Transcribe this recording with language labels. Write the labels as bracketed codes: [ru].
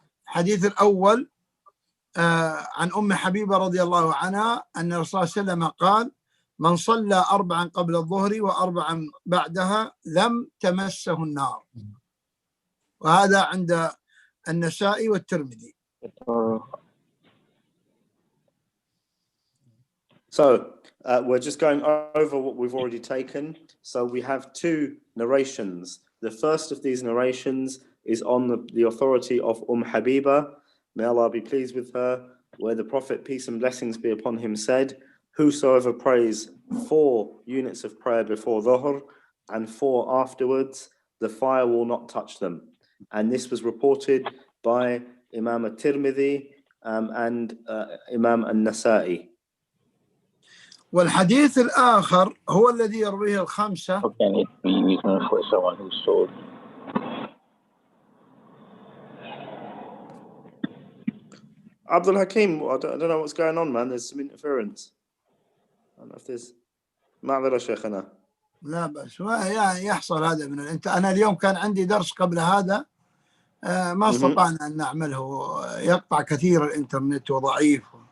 [ar] الحديث الأول عن أم حبيبة رضي الله عنها أن الرسول صلى الله عليه وسلم قال من صلى 4 قبل الظهر و4 بعدها لم تمسه النار، وهذا عند النسائي والترمذي. [en] So we're just going over what we've already taken. So we have 2 narrations. The first of these narrations is on the authority of Habiba, may Allah be pleased with her, where the Prophet, peace and blessings be upon him, said, whosoever prays 4 units of prayer before Dhuhr and 4 afterwards, the fire will not touch them. And this was reported by Imam al-Tirmidhi and Imam al-Nasa'i. [ar] والحديث الآخر هو الذي يرويه الخمسة. [en] How can it be reasonable for someone who sold? Abdul Hakim, I don't know what's going on, man. There's some interference. I don't know if there's [ar] معذرة شيخنا. لا بس يحصل هذا من أنا اليوم كان عندي درس قبل هذا ما استطعنا أن نعمله، يقطع كثير الإنترنت وضعيف.